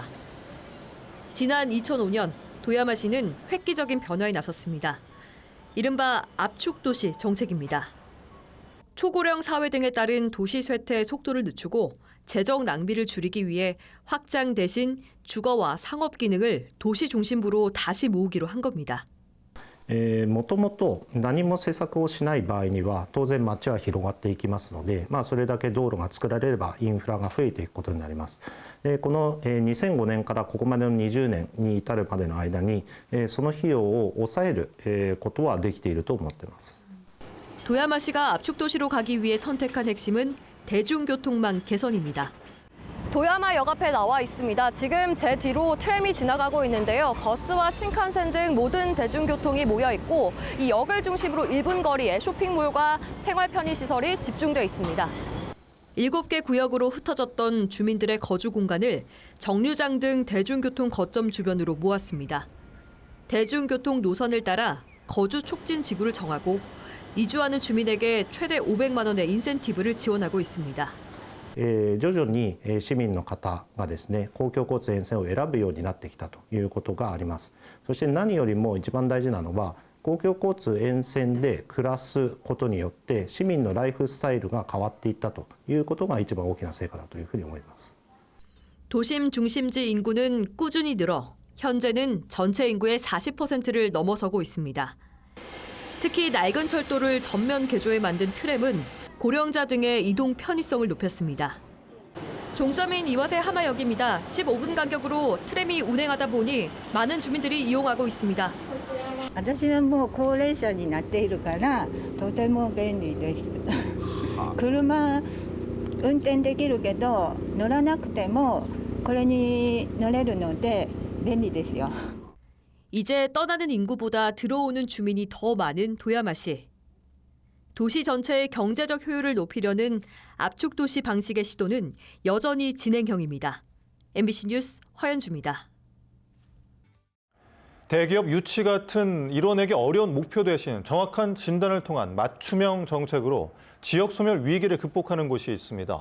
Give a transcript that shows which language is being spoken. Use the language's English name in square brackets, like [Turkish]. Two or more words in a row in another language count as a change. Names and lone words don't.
[Korean] 지난 2005년 도야마시는 획기적인 변화에 나섰습니다. 이른바 압축도시 정책입니다. 초고령 사회 등에 따른 도시 쇠퇴의 속도를 늦추고 재정 낭비를 줄이기 위해 확장 대신 주거와 상업 기능을 도시 중심부로 다시 모으기로 한 겁니다. [Japanese] もともと何も施策をしない場合には当然街は広がっていきますので、それだけ道路が作られればインフラが増えていくことになります。この2005年からここまでの20年に至るまでの間にその費用を抑えることはできていると思っています。 [Korean] 도야마시가 압축도시로 가기 위해 선택한 핵심은 대중교통망 개선입니다. 도야마 역 앞에 나와 있습니다. 지금 제 뒤로 트램이 지나가고 있는데요. 버스와 신칸센 등 모든 대중교통이 모여 있고 이 역을 중심으로 1분 거리에 쇼핑몰과 생활 편의시설이 집중돼 있습니다. 7개 구역으로 흩어졌던 주민들의 거주 공간을 정류장 등 대중교통 거점 주변으로 모았습니다. 대중교통 노선을 따라 거주 촉진 지구를 정하고 이주하는 주민에게 최대 500만 원의 인센티브를 지원하고 있습니다. [Japanese] 徐々に市民の方がですね、公共交通沿線を選ぶようになってきたということがあります。そして何よりも一番大事なのは、公共交通沿線で暮らすことによって市民のライフスタイルが変わっていったということが一番大きな成果だというふうに思います。 [Korean] 도심 중심지 인구는 꾸준히 늘어 현재는 전체 인구의 40%를 넘어서고 있습니다. 특히 낡은 철도를 전면 개조해 만든 트램은 고령자 등의 이동 편의성을 높였습니다. 종점인 이화세 하마역입니다. 15분 간격으로 트램이 운행하다 보니 많은 주민들이 이용하고 있습니다. [Japanese] 私はもう高齢者になっているからとても便利です。車運転できるけど乗らなくてもこれに乗れるので便利ですよ。 [Korean] 이제 떠나는 인구보다 들어오는 주민이 더 많은 도야마시. 도시 전체의 경제적 효율을 높이려는 압축 도시 방식의 시도는 여전히 진행형입니다. MBC 뉴스 허연주입니다. 대기업 유치 같은 이뤄내기 어려운 목표 대신 정확한 진단을 통한 맞춤형 정책으로 지역 소멸 위기를 극복하는 곳이 있습니다.